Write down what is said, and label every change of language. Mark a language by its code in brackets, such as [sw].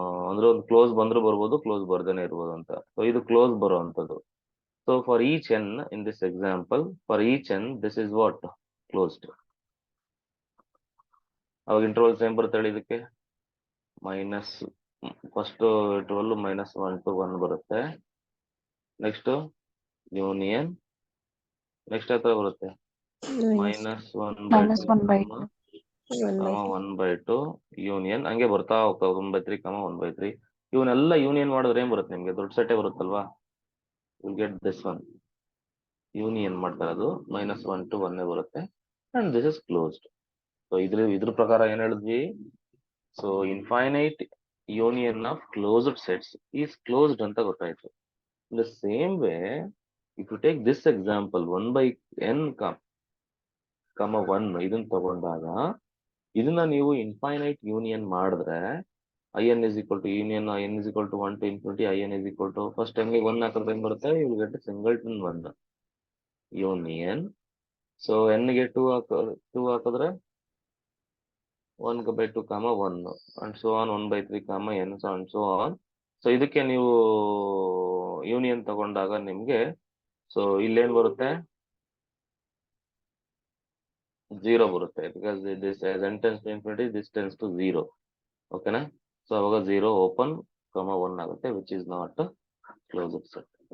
[kn] ಅಂದ್ರೆ ಒಂದು ಕ್ಲೋಸ್ ಬಂದ್ರು ಬರ್ಬೋದು, ಕ್ಲೋಸ್ ಬರ್ದೇನೆ ಇರ್ಬೋದು ಅಂತ. ಸೊ ಇದು ಕ್ಲೋಸ್ ಬರೋ ಅಂತದ್ದು. [en] So for each n in this example, for each n this is what closed. [kn] ಅವಾಗ ಇಂಟರ್ವಲ್ ಸೇಮ್ ಬರುತ್ತೆ ಹೇಳಿ ಇದಕ್ಕೆ. ಮೈನಸ್ ಫಸ್ಟ್ ಇಂಟರ್ವಲ್ -1 to 1 ಬರುತ್ತೆ. ನೆಕ್ಸ್ಟ್ ಯೂನಿಯನ್, ನೆಕ್ಸ್ಟ್ ಹತ್ರ ಬರುತ್ತೆ -1/2 ಯೂನಿಯನ್, ಹಂಗೆ ಬರ್ತಾ ಹೋಗ್ತಾ 1/3, 1/3. ಇವನ್ನೆಲ್ಲ ಯೂನಿಯನ್ ಮಾಡಿದ್ರೆ ಏನ್ ಬರುತ್ತೆ ನಿಮ್ಗೆ? ದೊಡ್ಡ ಸೆಟ್ಟೇ ಬರುತ್ತಲ್ವಾ. [en] Will get this one. [kn] Union ಮಾಡ್ತಾರೆ ಅದು -1 to 1 ಬರುತ್ತೆ, [en] And this is closed. [kn] So ಇದ್ರ ಪ್ರಕಾರ ಏನ್ ಹೇಳಿದ್ವಿ? [en] so infinite union of closed sets is closed [kn] ಅಂತ ಗೊತ್ತಾಯ್ತು. [en] in the same way, if you take this example 1/n, 1 [kn] ಇದನ್ನ ತಗೊಂಡಾಗ ಇದನ್ನ ನೀವು ಇನ್ಫೈನೈಟ್ ಯೂನಿಯನ್ ಮಾಡಿದ್ರೆ [en] in is equal to union n is equal to 1 to infinity, in is equal to first n [kn] ಗೆ 1 ಹಾಕಿದ್ರೆ ಏನ್ ಬರುತ್ತೆ? [en] You will get singleton 1 union. [kn] So n ಗೆ 2 ಹಾಕಿದ್ರೆ 1/2, 1 and so on, 1/3, n so and so on. So ಇದಕ್ಕೆ ನೀವು union ತಗೊಂಡಾಗ ನಿಮ್ಗೆ ಸೊ ಇಲ್ಲೇನ್ ಬರುತ್ತೆ? 0 ಬರುತ್ತೆ, [en] Because this as n tends to infinity, this tends to 0. [kn] ಓಕೆನಾ? ಸೊ ಅವಾಗ 0 ಓಪನ್, 1 ಆಗುತ್ತೆ, [en] Which is not closed set.